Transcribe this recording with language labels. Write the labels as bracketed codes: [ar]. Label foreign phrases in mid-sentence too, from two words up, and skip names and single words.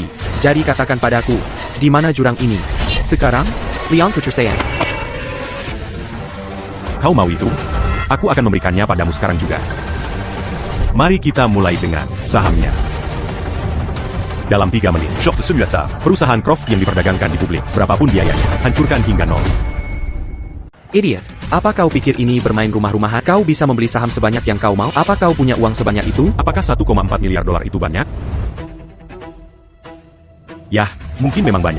[id] Jadi katakan padaku, di mana jurang ini? Sekarang, Leon Putrasaya. Kau mau itu? Aku akan memberikannya padamu sekarang juga. Mari kita mulai dengan sahamnya. Dalam 3 menit, Short celui-là ça. perusahaan Croft yang diperdagangkan di publik, berapapun biayanya, hancurkan hingga nol. Idiot, apa kau pikir ini bermain rumah-rumahan? Kau bisa membeli saham sebanyak yang kau mau? Apa kau punya uang sebanyak itu? Apakah 1,4 miliar dolar itu banyak? Yah, mungkin memang banyak.